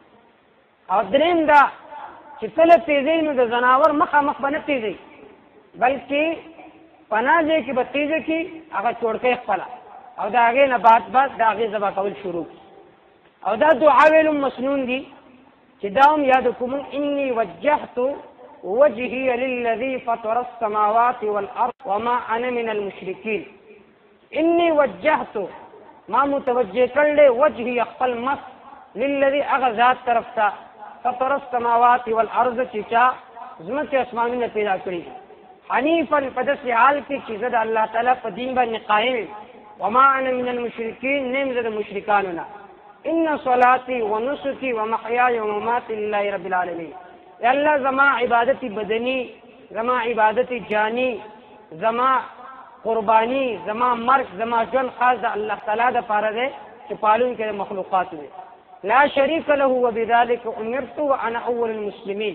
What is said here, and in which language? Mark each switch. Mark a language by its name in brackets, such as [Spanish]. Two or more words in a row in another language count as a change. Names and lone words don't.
[Pashto] او درېیم دا چې کله تیزوي نو د ځناور مخامخ به نه تیزوي بلکې پناه ځای کې به تیزه کړي هغه چوړکۍ خپله، او د هغې نه بعد د هغې ذبح کول شروع کړي. او دا دعا ویل هم مسنون دي چې دا هم یاد کوم [Arabic] انی وجهت وجهي للذي فطر السماوات والارض وما انا من المشركين. انی وجهت [Pashto] ما متوجه کړل وجهي خپل مخ للذي اغذات طرف ته [Arabic] فطر السماوات والارض [Pashto] چې چا ځمکې اسمانونه پیدا کړي، حنیفا په داسې حال کې چې زه د الله تعالی په دین باندې قایم، [Arabic] وما انا من المشرکین [Pashto] نیم زه د مشرکانو نه. [Arabic] ان صلاتي ونسكي ومحياي ومماتي لله رب العالمين. [Pashto] یا الله زما عبادت بدنی، زما عبادت جانی، زما قربانی، زما مرګ، زما ژوند خاص د الله تعالی دپاره دی چې پالونکی د مخلوقات دی. [Arabic] لا شریک له وبذلک امرت وانا اول المسلمین.